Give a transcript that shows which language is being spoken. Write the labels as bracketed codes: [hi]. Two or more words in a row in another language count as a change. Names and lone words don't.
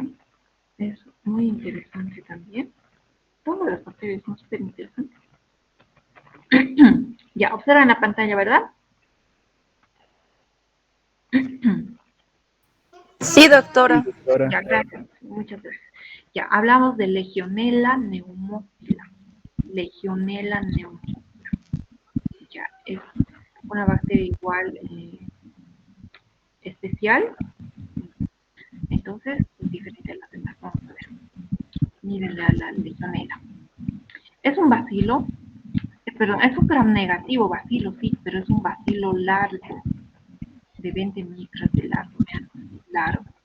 [es] Es muy interesante también. Todas las bacterias son súper interesantes. Ya, observan la pantalla, ¿verdad? Sí, doctora. Doctora. Ya, gracias. Muchas gracias. Ya, hablamos de Legionella pneumocila. Legionella pneumocila. Ya, es una bacteria igual especial. Entonces, es diferente a las demás. Vamos a ver. Miren la Legionella. Es un bacilo, perdón, es un gram negativo bacilo, sí, pero es un bacilo largo, de 20 micras de largo, vean, largo.